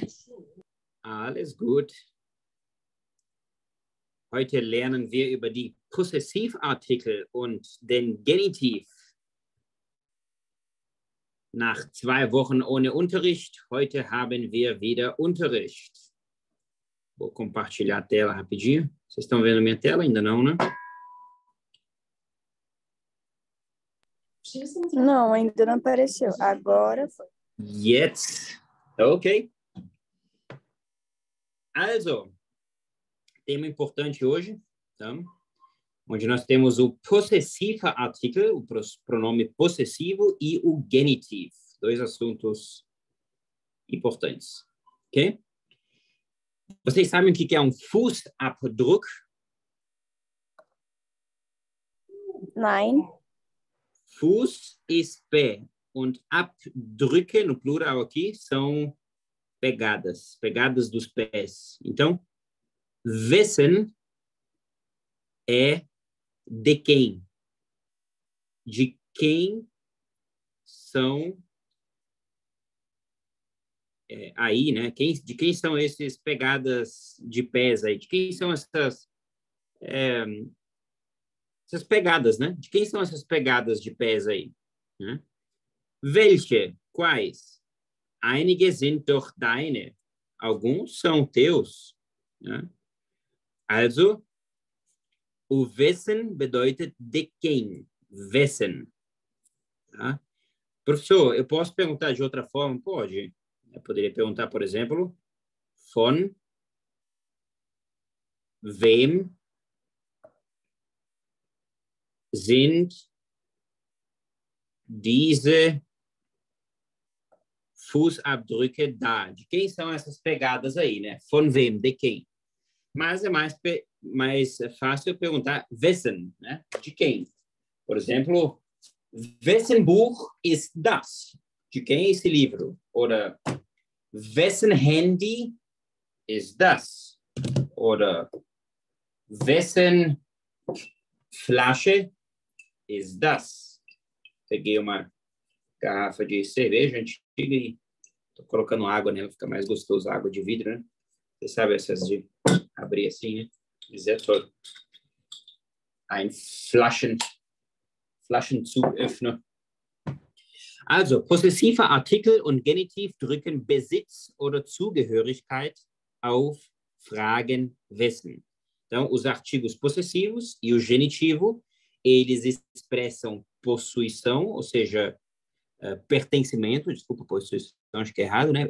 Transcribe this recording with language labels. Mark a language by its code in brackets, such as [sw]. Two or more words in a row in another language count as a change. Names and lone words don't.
[de] Alles gut. Heute lernen wir über die Possessivartikel und den Genitiv. Nach 2 Wochen ohne Unterricht, heute haben wir wieder Unterricht. [pt] Vou compartilhar a tela rapidinho. Vocês estão vendo a minha tela? Ainda não, né? Não, ainda não apareceu. Agora foi. [de] Jetzt. Ok. Also, [pt] tema importante hoje, tá? Onde nós temos o possessiva artikel, o pronome possessivo, e o genitiv. 2 assuntos importantes. Ok? Vocês sabem o que é um Fußabdruck? [de] Nein. Fuß ist pé. Und Abdrücke, [pt] no plural aqui, são pegadas dos pés. Então, wessen é de quem? De quem são aí, né? De quem são esses pegadas de pés aí? De quem são essas pegadas, né? De quem são essas pegadas de pés aí? Né? [de] Welche? Quais? Einige sind doch deine. [pt] Alguns são teus. Né? Also, o [de] wessen bedeutet [pt] de quem? [de] Wessen. Tá? [pt] Professor, eu posso perguntar de outra forma? Pode. Eu poderia perguntar, por exemplo, [de] von wem sind diese Fußabdrücke da? [pt] De quem são essas pegadas aí, né? [de] Von wem? [pt] De quem? Mas é mais fácil perguntar wessen, né? De quem? Por exemplo, [de] wessen Buch ist das? [pt] De quem é esse livro? [de] Oder wessen Handy ist das? Oder wessen Flasche ist das? [pt] Peguei uma garrafa de cerveja antiga e tô colocando água nela, fica mais gostoso, água de vidro, né? Você sabe essas de abrir assim, né? [de] Sehr toll. Ein Flaschenzugöffner. Also, possessive Artikel und Genitiv drücken Besitz oder Zugehörigkeit auf Fragen wessen. [pt] Então, os artigos possessivos e o genitivo, eles expressam possuição, ou seja, pertencimento, desculpa, possuição, acho que é errado, né?